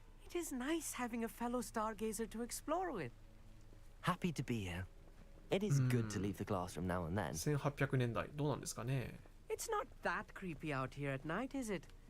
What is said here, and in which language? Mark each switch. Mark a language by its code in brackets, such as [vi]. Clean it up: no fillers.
[en] It is nice having a fellow stargazer to explore with. Happy to be here. It is good to leave the classroom now and then. [ja] 1800年代、どうなんですかね。 [en] It's not that creepy out here at night, is it?